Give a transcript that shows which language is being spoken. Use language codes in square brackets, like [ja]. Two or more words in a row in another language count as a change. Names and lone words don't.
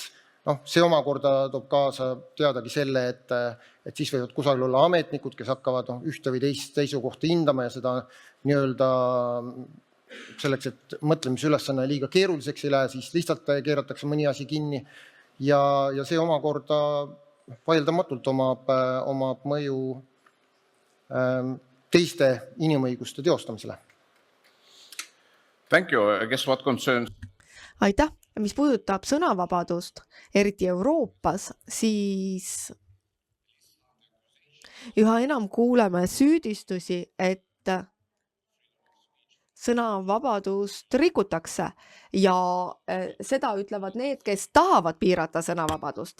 [et] See omakorda toob kaasa teadagi selle, et siis võivad kusagil olla ametnikud, kes hakkavad ühte või teist seisukohta hindama ja seda nii-öelda selleks, et mõtlemisülesanne liiga keeruliseks ei lähe, siis lihtsalt keeratakse mõni asi kinni ja see omakorda vaieldamatult omab mõju teiste inimõiguste teostamisele. [en] Thank you. I guess what concerns [et] aitäh! Mis puudutab sõnavabadust, eriti Euroopas, siis üha enam kuuleme süüdistusi, et sõnavabadust rikutakse ja seda ütlevad need, kes tahavad piirata sõnavabadust.